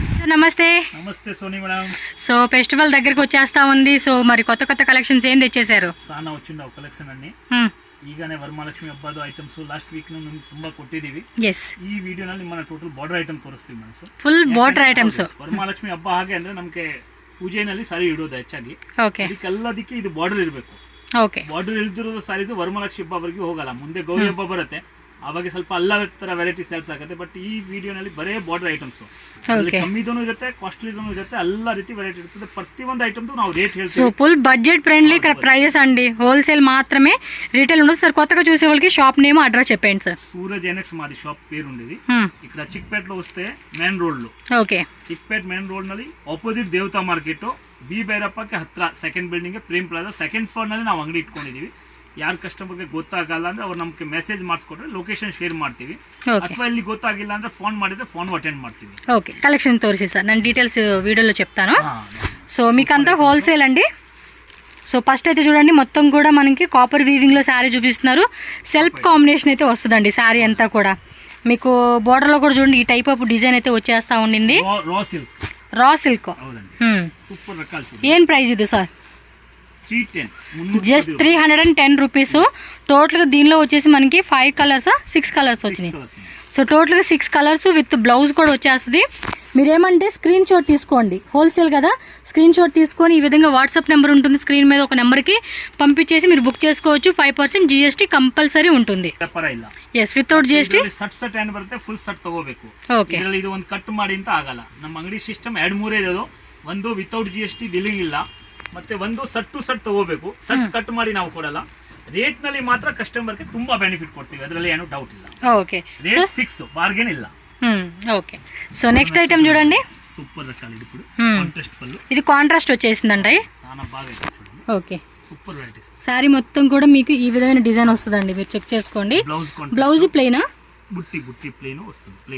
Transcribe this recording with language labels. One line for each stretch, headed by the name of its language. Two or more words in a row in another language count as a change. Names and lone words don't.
Telugu: నమస్తే. నమస్తే సోని మేడం.
English: so festival
Telugu: దగ్గరికి వచ్చేస్తా ఉంది. సో మరి కొత్త కొత్త కలెక్షన్స్ ఏం తెచ్చేశారు?
Kannada: ಸಾನ వచ్చింದ ಕಲೆಕ್ಷನ್ ಅನ್ನಿ ಈಗನೇ ವರಮಹಾಲಕ್ಷ್ಮಿ ಹಬ್ಬದ
English: items last week
Kannada: ನಾವು ತುಂಬಾ ಕೊಟ್ಟಿದ್ದೀವಿ. ಈ ವಿಡಿಯೋನಲ್ಲಿ ನಿಮ್ಮನ್ನ
English: total border item
Kannada: ತೋರಿಸ್ತೀವಿ ಮೇಡಂ.
English: full border items.
Kannada: ವರಮಹಾಲಕ್ಷ್ಮಿ ಹಬ್ಬ ಹಾಗೆ ಅಂದ್ರೆ ನಮಗೆ ಪೂಜೆನಲ್ಲಿ ಸಾರಿ ಇಡೋದು ಹೆಚ್ಚಾಗಿ. ಇದಕ್ಕೆಲ್ಲದಕ್ಕೆ ಇದು ಬಾರ್ಡರ್ ಇರಬೇಕು. ಬಾರ್ಡರ್ ಇಲ್ದಿರೋ ಸಾರೀಸ್ ವರಮಹಾಲಕ್ಷ್ಮಿ ಹಬ್ಬವರೆಗೂ ಹೋಗಲ್ಲ. ಮುಂದೆ ಗೌರಿ ಹಬ್ಬ ಬರುತ್ತೆ, ಅವಾಗ ಸ್ವಲ್ಪ ಎಲ್ಲ ತರ
English: variety sales
Kannada: ಆಗುತ್ತೆ. ಬಟ್ ಈ ವಿಡಿಯೋನಲ್ಲಿ ಬರೇ
English: border items
Kannada: ಕಮ್ಮಿದೂ ಇರುತ್ತೆ, ಕಾಸ್ಟ್ಲಿದೂ ಇರುತ್ತೆ, ಎಲ್ಲ ರೀತಿ ವೆರೈಟಿ ಇರ್ತದೆ. ಪ್ರತಿಯೊಂದು ಐಟಮ್ ನಾವು ರೇಟ್ ಹೇಳ್ತೀವಿ.
English: full budget friendly prices
Telugu: అండి. హోల్సేల్ మాత్రమే, రీటైల్ ఉండదు సార్. కొత్తగా చూసే వాళ్ళకి
English: shop name address
Telugu: చెప్పండి సార్. సూరజ్ ఎనెక్స్ మాది షాప్ పేరు ఉండేది. ఇక్కడ చిక్పేటలో వస్తే మెయిన్ రోడ్ లో, చిక్పేట్ మెయిన్ రోడ్
Kannada: ನಲ್ಲಿ ಆಪೋಸಿಟ್ ದೇವತಾ ಮಾರ್ಕೆಟ್ ಬಿ ಭೈರಪ್ಪಕ್ಕೆ ಹತ್ರ
English: second building
Kannada: ಪ್ರೇಮ್ ಪ್ಲಾಜಾ
English: second floor
Kannada: ನಲ್ಲಿ ನಾವು ಅಂಗಡಿ ಇಟ್ಕೊಂಡಿದೀವಿ. ಯಾರು ಕಸ್ಟಮರ್ಗೆ ಗೊತ್ತಾಗಲ್ಲ ಅಂದ್ರೆ ಅವ್ರು ನಮಗೆ ಮೆಸೇಜ್ ಮಾಡಿಸ್ಕೊಟ್ರೆ
English: location share
Kannada: ಮಾಡ್ತೀವಿ. ಅಥವಾ ಇಲ್ಲಿ ಗೊತ್ತಾಗಿಲ್ಲ ಅಂದ್ರೆ ಫೋನ್ ಮಾಡಿದ್ರೆ
English: phone attend
Kannada: ಮಾಡ್ತೀವಿ.
Telugu: ఓకే, కలెక్షన్ తోరిసి సార్ నేను డీటెయిల్స్ వీడియోలో చెప్తాను. సో మీకు అంతా హోల్సేల్ అండి. సో ఫస్ట్ అయితే చూడండి, మొత్తం కూడా మనకి
English: copper weaving
Telugu: లో శారీ చూపిస్తున్నారు.
English: self combination
Telugu: అయితే వస్తుందండి శారీ అంతా కూడా. మీకు బోర్డర్ లో కూడా చూడండి ఈ
English: type of design
Telugu: అయితే వచ్చేస్తా ఉండింది.
English: raw silk.
Telugu: ఏం ప్రైస్ ఇది సార్?
English: just 310 rupees.
Telugu: టోటల్గా దీనిలో వచ్చేసి మనకి
English: 5 colours 6 colours
Telugu: వచ్చినాయి. సో టోటల్గా
English: 6 colours with blouse
Telugu: కూడా వచ్చేస్తుంది. మీరేమంటే స్క్రీన్ షాట్ తీసుకోండి, హోల్సేల్ కదా. స్క్రీన్ షాట్ తీసుకొని ఈ విధంగా
English: WhatsApp number
Telugu: ఉంటుంది స్క్రీన్ మీద, ఒక నెంబర్కి పంపించేసి మీరు బుక్ చేసుకోవచ్చు.
English: 5% GST compulsory ఉంటుంది. yes, without GST.
Kannada: ಸಟ್ ಏನು ಬರುತ್ತೆ,
English: full set
Kannada: ತಗೋಬೇಕು. ಓಕೆ, ಇದು ಒಂದು ಕಟ್ ಮಾಡಿ ಅಂತ ಆಗಲ್ಲ. ನಮ್ಮ ಅಂಗಡಿ ಸಿಸ್ಟಮ್ 2-3 ಇರೋದು. ಒಂದು
English: without GST billing
Kannada: ಇಲ್ಲ, ಮತ್ತೆ ಒಂದು
English: set to set
Kannada: ತಗೋಬೇಕು.
English: set cut
Kannada: ಮಾಡಿ ನಾವು ಕೊಡಲ್ಲ. ರೇಟ್ ನಲ್ಲಿ ಮಾತ್ರ ಕಸ್ಟಮರ್ಗೆ ತುಂಬಾ ಬೆನಿಫಿಟ್ ಕೊಡ್ತೀವಿ, ಅದರಲ್ಲಿ ಏನು ಡೌಟ್ ಇಲ್ಲ. ಓಕೆ,
English: rate fix, bargain ಇಲ್ಲ. okay, so next item
Telugu: చూడండి. సూపర్ రకాలు ఇది. ఇప్పుడు కాంట్రాస్ట్ పళ్ళు, ఇది కాంట్రాస్ట్ వచ్చేసిందండి. చాలా బాగా చూడండి. ఓకే,
English: super varieties.
Telugu: సారీ మొత్తం కూడా మీకు ఈ విధమైన డిజైన్ వస్తుందండి, మీరు చెక్ చేసుకోండి. బ్లౌజ్ ప్లెయినా? బుట్టి ప్లెయిన్ వస్తుంది, ప్లెయిన్.